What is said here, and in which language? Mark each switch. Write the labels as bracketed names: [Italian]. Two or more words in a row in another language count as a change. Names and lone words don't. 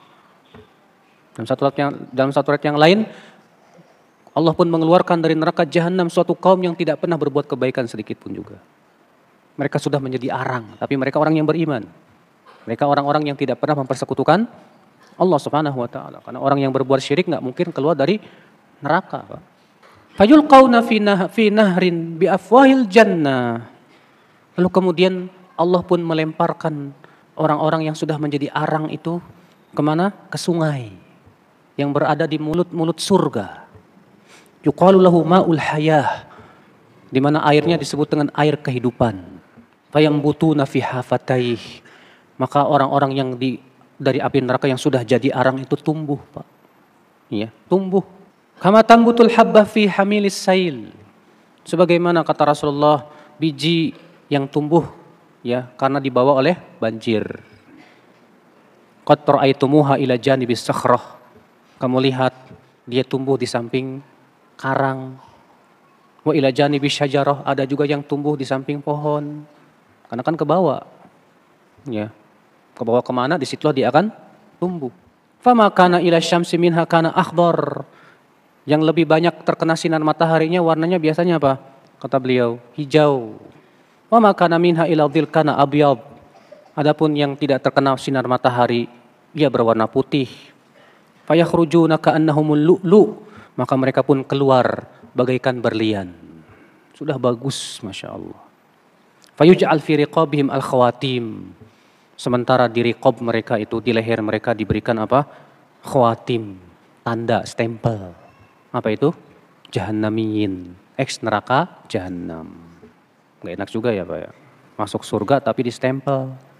[Indonesian] Dalam satu ayat yang lain, Allah pun mengeluarkan dari neraka jahanam suatu kaum yang tidak pernah berbuat kebaikan sedikit pun juga. Mereka sudah menjadi arang, tapi mereka orang yang beriman. Mereka orang-orang yang tidak pernah mempersekutukan Allah [Arabic] سبحانه وتعالى. [Indonesian] Karena orang yang berbuat syirik enggak mungkin keluar dari neraka, Pak. [Arabic] فيلقون في نهر بأفواه الجنة. [Indonesian] Lalu kemudian Allah pun melemparkan orang-orang yang sudah menjadi arang itu kemana? Ke sungai yang berada di mulut-mulut surga. [Arabic] يقال له ماء الحياة, [Indonesian] di mana airnya disebut dengan air kehidupan. [Arabic] فينبتون في حافتيه, [Indonesian] maka orang-orang yang dari api neraka yang sudah jadi arang itu tumbuh, Pak. Iya, tumbuh. [Arabic] كما تنبت الحبة في حميل السيل. [Indonesian] Sebagaimana kata Rasulullah, biji yang tumbuh ya karena dibawa oleh banjir. [Arabic] قد رأيتموها إلى جانب الصخرة. [Indonesian] Kamu lihat dia tumbuh di samping karang. [Arabic] وإلى جانب الشجرة, [Indonesian] ada juga yang tumbuh di samping pohon. Karena kan ke bawah. Ya. Ke bawah kemana, di situlah dia akan tumbuh. [Arabic] فما كان إلى الشمس منها كان أخضر. [Indonesian] Yang lebih banyak terkena sinar mataharinya warnanya biasanya apa? Kata beliau, hijau. [Arabic] وما كان منها إلى الظل كان أبيض. [Indonesian] Adapun yang tidak terkena sinar matahari, ia berwarna putih. [Arabic] فيخرجون كأنهم اللؤلؤ', [Indonesian] maka mereka pun keluar bagaikan berlian. Sudah bagus, [Arabic] ما شاء الله. فيجعل في رقابهم الخواتيم. [Indonesian] Sementara di riqab mereka itu, di leher mereka diberikan apa? Khawatim, tanda, stempel. Apa itu? Jahannamiyin, ex neraka jahannam. Gak enak juga ya Pak ya. Masuk surga tapi distempel.